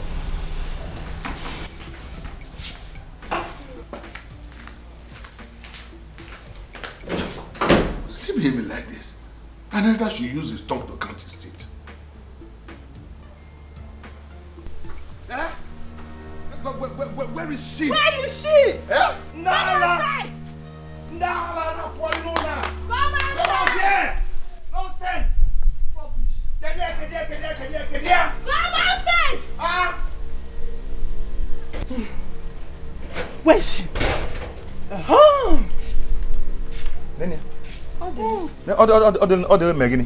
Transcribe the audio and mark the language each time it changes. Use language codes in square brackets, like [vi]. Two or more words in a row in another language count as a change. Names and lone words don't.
[en] What's he behaving like this? An elder should use his tongue to count his teeth. Eh? Where is she? Where is she? Eh? Nala! Nala, not one more now. Come outside! Here! Nonsense! Rubbish! Come outside! Ah! Where is she? Oh! Nene. Other Megini.